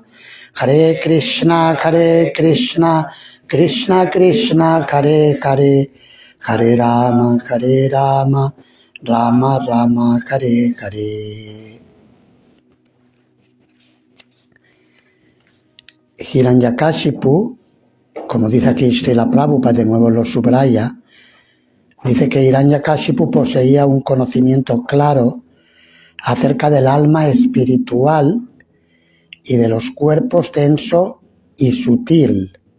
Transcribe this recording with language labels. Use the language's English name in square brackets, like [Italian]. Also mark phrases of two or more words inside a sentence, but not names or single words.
[Sanskrit] Hare Krishna Krishna Krishna Hare Hare Hare Rama Rama Rama Hare Hare. [Spanish] Hiranyakashipu, como dice aquí Srila Prabhupada, de nuevo lo subraya, dice que Hiranyakashipu poseía un conocimiento claro acerca del alma espiritual y de los cuerpos denso y sutil.